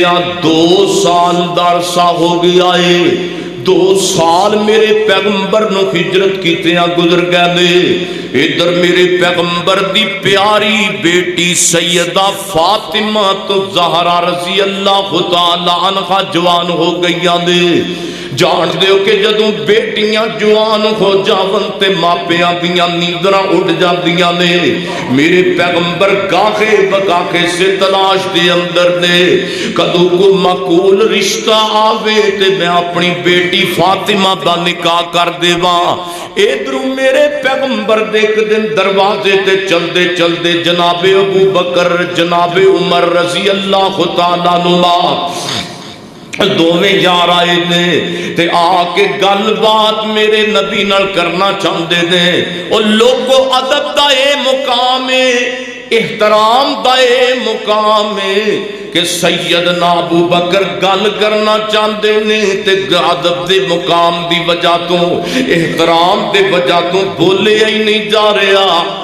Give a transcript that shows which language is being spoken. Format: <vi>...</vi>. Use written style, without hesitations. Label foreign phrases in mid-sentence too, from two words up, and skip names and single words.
<pa>2 سال دا عرصہ ہو گیا ہے 2 سال میرے پیغمبر نو ہجرت کیتے گزر گئے ادھر میرے پیغمبر دی پیاری بیٹی سیدہ فاطمہ تو زہرا</pa> <ar>رضی اللہ تعالی عنہ</ar> <pa>جوان ہو گئی نے جان دیو کہ جدوں بیٹیاں جوان ہو جاون تے ماپیاں دیاں نیندراں اڑ جاندیاں نے میرے پیغمبر گاہے بگاہے سے تلاش دے اندر نے کدوں کو معقول رشتہ آوے تے میں اپنی بیٹی فاطمہ دا نکاح کر دیواں ادھروں میرے پیغمبر دے ایک دن دروازے تے چلدے چلدے جناب ابو بکر جناب عمر</pa> <ar>رضی اللہ تعالیٰ عنہ</ar> <pa>دوویں یار آئے نے تے آ کے گل بات میرے نبی نال کرنا چاہندے نے او لوگو ادب دا اے مقام ہے احترام دا اے مقام ہے کہ سیدنا ابو بکر گل کرنا چاہندے نے تے ادب دے مقام دی وجہ تو احترام دے وجہ تو بولے ہی نہیں جا رہا</pa>